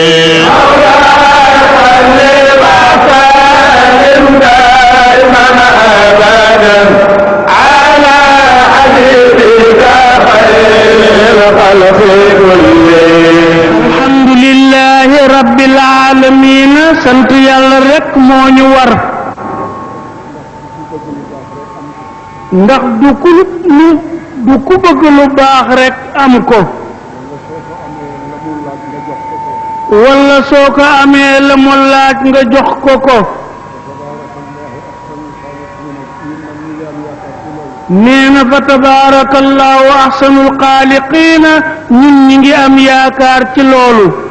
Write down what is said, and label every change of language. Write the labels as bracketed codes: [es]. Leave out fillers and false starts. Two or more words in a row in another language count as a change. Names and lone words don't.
[ar] دائما أبدا على حبيبك خير الخلق كلهم الحمد لله رب العالمين [wo] sant yàlla rek moo ñu war ndax du ku bëgg lu baax rek am ko wala soo ko amee la mu laaj nga jox ko ko nee na fa [ar] تبارك الله أحسن الخالقين [wo] ñun ñi ngi am yaakaar ci loolu